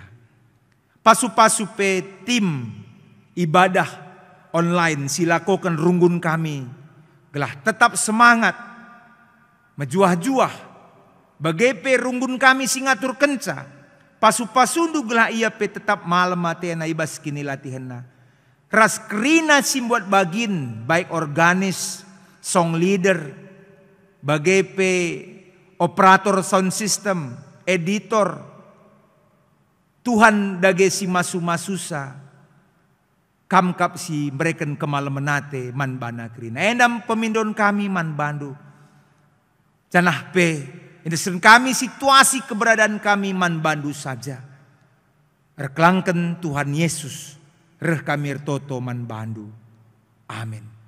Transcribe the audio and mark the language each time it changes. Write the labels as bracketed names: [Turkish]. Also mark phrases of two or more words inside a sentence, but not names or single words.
[Batak Karo] Pasu-pasu pe tim ibadah online silakokan runggun kami gelah tetap semangat mejuah-juah bagaipe runggun kami singatur kenca pasu-pasundu gelah ia pe tetap malam matena ibas kini latihanna ras kerina simbuat bagin baik organis [English] song leader [Batak Karo] bagaipe operator [English] sound system editor [Batak Karo] Tuhan dage si masusa kamkap si mereken kemalamenate man bana kerina endam pemindon kami man bandu canah pe indesen kami situasi keberadaan kami man bandu saja erkelangken Tuhan Yesus reh kami ertoto man bandu amin.